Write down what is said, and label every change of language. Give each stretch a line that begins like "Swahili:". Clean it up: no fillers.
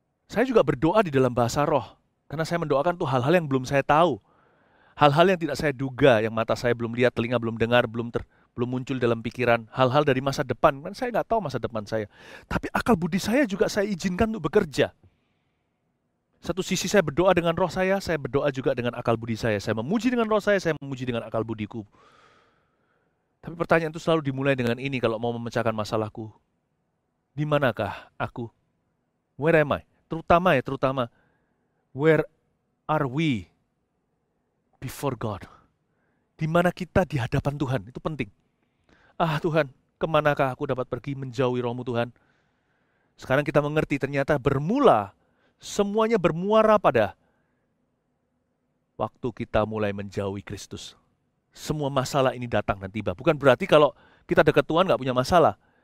Indonesian: Saya juga berdoa di dalam bahasa roh, karena saya mendoakan tuh hal-hal yang belum saya tahu, hal-hal yang tidak saya duga, yang mata saya belum lihat, telinga belum dengar, belum muncul dalam pikiran, hal-hal dari masa depan, kan saya nggak tahu masa depan saya. Tapi akal budi saya juga saya izinkan untuk bekerja. Satu sisi saya berdoa dengan roh saya berdoa juga dengan akal budi saya. Saya memuji dengan roh saya memuji dengan akal budiku. Tapi pertanyaan itu selalu dimulai dengan ini kalau mau memecahkan masalahku. Di manakah aku?
English: Where am I?
Indonesian: Terutama,
English: where are we before God?
Indonesian: Di mana kita di hadapan Tuhan? Itu penting. Tuhan, kemanakah aku dapat pergi menjauhi roh-Mu Tuhan? Sekarang kita mengerti ternyata semuanya bermuara pada waktu kita mulai menjauhi Kristus. Semua masalah ini datang dan tiba. Bukan berarti kalau kita dekat Tuhan nggak punya masalah.